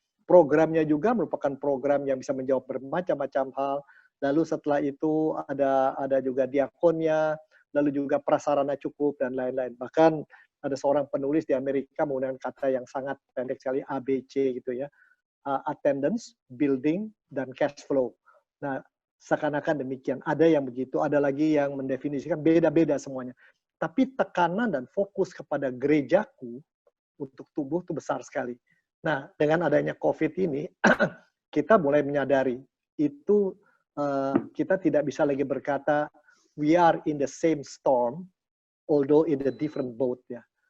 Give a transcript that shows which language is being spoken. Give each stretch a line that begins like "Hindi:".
Indonesian: Programnya juga merupakan program yang bisa menjawab bermacam-macam hal. Lalu setelah itu ada juga diakonnya, lalu juga prasarana cukup dan lain-lain. Bahkan ada seorang penulis di Amerika menggunakan kata yang sangat pendek sekali ABC gitu ya.
English: Attendance, building, dan cash flow.
Indonesian: Nah, seakan-akan demikian. Ada yang begitu, ada lagi yang mendefinisikan beda-beda semuanya. Tapi tekanan dan fokus kepada gerejaku untuk tumbuh itu besar sekali. Nah, dengan adanya COVID ini, kita mulai menyadari itu kita tidak bisa lagi berkata
English: we are in the same storm, although in a different boat
Indonesian: ya.